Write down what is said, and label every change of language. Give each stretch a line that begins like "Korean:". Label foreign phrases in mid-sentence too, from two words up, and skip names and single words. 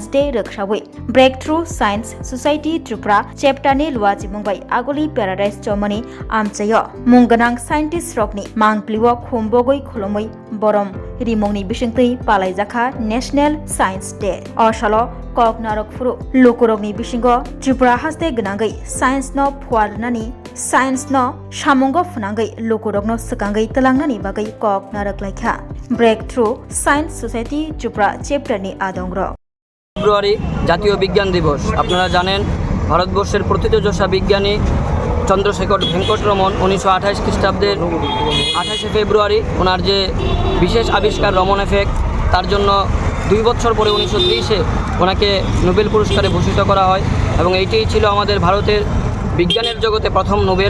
Kok Borok: डे रक्षावै ब्रेक थ्रु साइन्स सोसाइटी त्रिपुरा चेप्टारनि लुवाजि मुंबाय आगोलि पेराडाइज चौमानि आमचायो मुंगोनां साइन्टिस्ट रकनि मांप्लिवो खुमबोगै खुलुमै बरम रिमंनि बिसिंतै पालायजाखा
English: National Science Day
Kok Borok: असालो कक नारकफुरु लोकरगनि बिसिंगो त्रिपुरा हास्ते गोनांगै साइन्स न फुवारनानि साइन्स न सामुंगो फुनांगै लोकरगनो सकांगै तलांनानि बागै कक नारकलायखा ब्रेक थ्रु साइन्स सोसाइटी त्रिपुरा चेप्टारनि आदंग्र
Bangla: ফেব্রুয়ারি জাতীয় বিজ্ঞান দিবস। আপনারা জানেন ভারতবর্ষের প্রথিতযশা বিজ্ঞানী চন্দ্রশেখর ভেঙ্কটরমন 1928 খ্রিস্টাব্দের 28শে ফেব্রুয়ারি ওনার যে বিশেষ আবিষ্কার রমন এফেক্ট, তার জন্য 2 বছর পরে 1930-এ ওনাকে নোবেল পুরস্কারে ভূষিত করা হয় এবং এইটাই ছিল আমাদের ভারতের বিজ্ঞানের জগতে প্রথম নোবেল।